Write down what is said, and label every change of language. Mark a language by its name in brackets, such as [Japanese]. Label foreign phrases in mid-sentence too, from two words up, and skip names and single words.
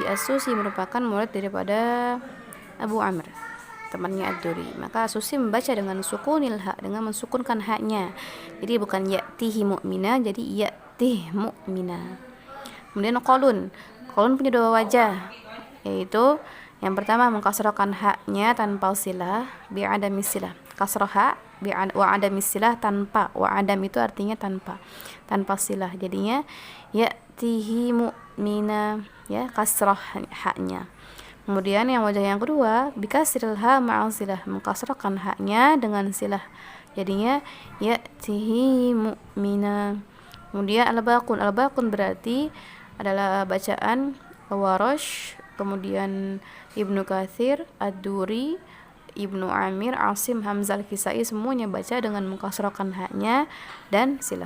[Indonesian] As-Susi merupakan murid daripada Abu Amr, temannya Ad-Duri. Maka As-Susi membaca dengan [Arabic] سكون الهاء, [Indonesian] dengan mensukunkan haknya. Jadi bukan [Arabic] يأتهِ مؤمنا, [Indonesian] jadi [Arabic] يأته مؤمنا. [Indonesian] Kemudian Qalun punya dua wajah, yaitu yang pertama mengkasrahkan haknya tanpa silah [Arabic] بعدم صلة. كسر الهاء وعدم صلة, [Indonesian] tanpa, [Arabic] وعدم [Indonesian] itu artinya tanpa silah. Jadinya [Arabic] يأتهِ مؤمنا, [Indonesian] ya, kasrah haknya. Kemudian yang wajah yang kedua [Arabic] بكسر الهاء مع الصلة, [Indonesian] mengkasrahkan haknya dengan silah. Jadinya [Arabic] يأتهِ مؤمنا. [Indonesian] Kemudian al-baqun berarti adalah bacaan Warash, kemudian Ibnu Katsir, Ad-Duri, Ibnu Amir, Asim, Hamzah, Al-Kisai, semuanya baca dengan mengkasrahkan haknya dan silah.